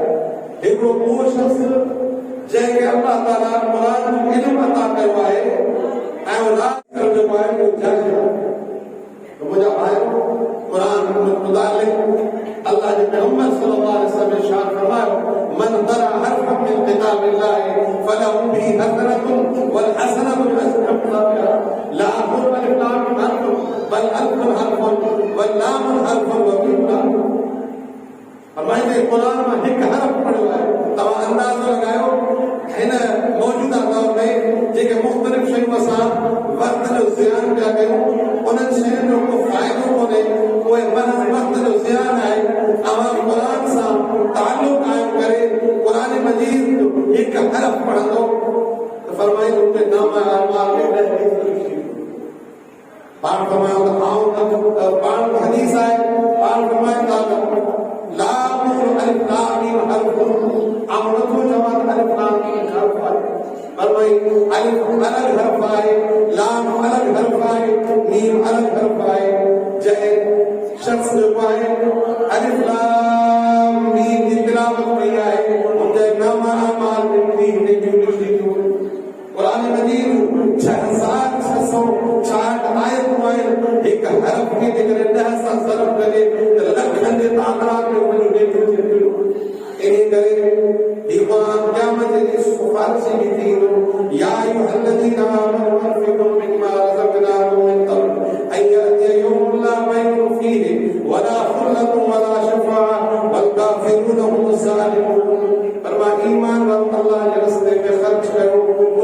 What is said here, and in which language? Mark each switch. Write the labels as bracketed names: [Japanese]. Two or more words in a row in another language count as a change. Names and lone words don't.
[Sindhi] हिकिड़ो उहो शख़्स जंहिंखे अल्लाह ताला क़ुरान जो इल्मु अता कयो आहे ऐं रात करणु जेको आहे उहो जाइज़ आहे। तो मुंहिंजा भाइरो, क़ुरान मुतालिक़ अल्लाह जे पैगंबर [Arabic] صلى الله عليه وسلم [Sindhi] ने इरशाद फरमायो, [Arabic] من قرأ حرفا من كتاب الله فله به حسنة والحسنة بعشر أمثالها لا أقول ألف لام حرف بل ألف حرف واللام حرف وميم. [Sindhi] फरमाइंदे क़ुरान में हिकु हरफ पढ़ियो आहे। तव्हां अंदाज़ो लॻायो हिन मौजूदा दौर में जेके मुख़्तलिफ़ शयूं असां वक़्त जो ज़ियान पिया कयूं, उन्हनि शयुनि जो को फ़ाइदो कोन्हे, उहे वक़्त जो ज़ियान आहे। तव्हां क़ुरान सां ताल्लुक़ क़ाइमु करे क़ुरान मजीद जो हिकु हरफ पढ़ंदो त फरमाइंदो उनखे नाम अमाल में पाण फरमायो त आउं पाण हदीस आहे, पाण फरमाईंदा [Arabic] لا أقول ألف لام ميم حرف, [Sindhi] आउं नथो चवां त अलिफ लाम मीम हर्फ आहे। फरमाई अलिफ अलॻि हर्फ आहे, लाम अलॻि हर्फ आहे, मीम अलॻि हर्फ आहे। जंहिं शख़्स जेको आहे अलिफ लाम मीम जी तिलावत कई आहे, हुनजे नाम अमाल में नेकियूं लिखियूं। क़ुरान मजीद 6666 आयतूं आहिनि। हिकु हरफ खे जेकॾहिं 10 सां ज़रब करे त लखनि जे तादाद में वञी नेकियूं थियनि थियूं। इन करे ही क़ुरान क़यामत जे ॾींहुं सिफ़ारिश बि थींदो, [Arabic] يا أيها الذين آمنوا أنفقوا مما رزقناكم من قبل أن يأتي يوم لا بيع فيه ولا خلة ولا شفاعة والكافرون هم الظالمون. [Sindhi] फरमाया ईमान वारो अल्लाह जे रस्ते में ख़र्च कयो,